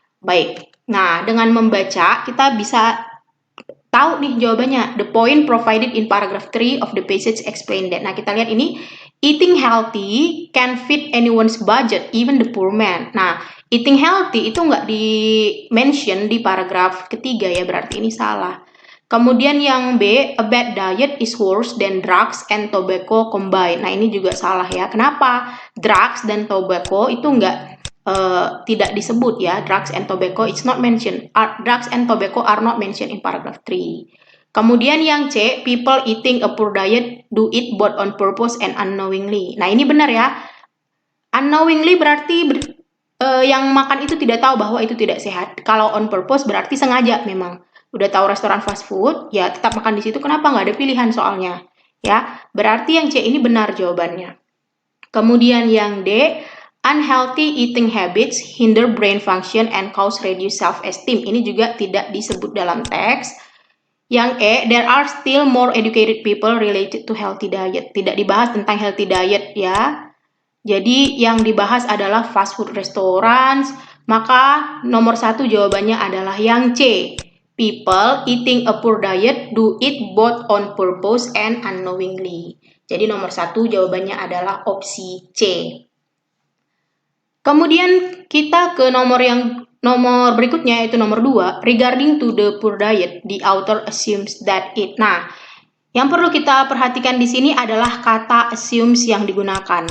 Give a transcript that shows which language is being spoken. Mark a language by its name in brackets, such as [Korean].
[Indonesian] Baik, nah dengan membaca kita bisa tahu nih jawabannya. [English] The point provided in paragraph 3 of the passage explain that. [Indonesian] Nah, kita lihat ini. [English] Eating healthy can fit anyone's budget, even the poor man. [Indonesian] Nah, eating healthy itu nggak di-mention di paragraf ketiga ya, berarti ini salah. Kemudian yang B, [English] a bad diet is worse than drugs and tobacco combined. [Indonesian] Nah, ini juga salah ya. Kenapa? Drugs dan tobacco itu tidak disebut ya. [English] Drugs and tobacco it's not mentioned. Drugs and tobacco are not mentioned in paragraph 3. [Indonesian] Kemudian yang C, [English] people eating a poor diet do it both on purpose and unknowingly. [Indonesian] Nah, ini benar ya. Unknowingly berarti yang makan itu tidak tahu bahwa itu tidak sehat. Kalau on purpose berarti sengaja memang. Udah tahu restoran fast food, ya tetap makan di situ. Kenapa nggak ada pilihan soalnya? Ya, berarti yang C ini benar jawabannya. Kemudian yang D, [English] unhealthy eating habits hinder brain function and cause reduced self-esteem. [Indonesian] Ini juga tidak disebut dalam teks. Yang E, [English] there are still more educated people related to healthy diet. [Indonesian] Tidak dibahas tentang healthy diet ya. Jadi yang dibahas adalah fast food restaurants. Maka nomor 1 jawabannya adalah yang C. [English] People eating a poor diet do it both on purpose and unknowingly. [Indonesian] Jadi nomor 1 jawabannya adalah opsi C. Kemudian kita ke nomor berikutnya yaitu nomor 2, [English] regarding to the poor diet, the author assumes that it. [Indonesian] Nah, yang perlu kita perhatikan di sini adalah kata assumes yang digunakan.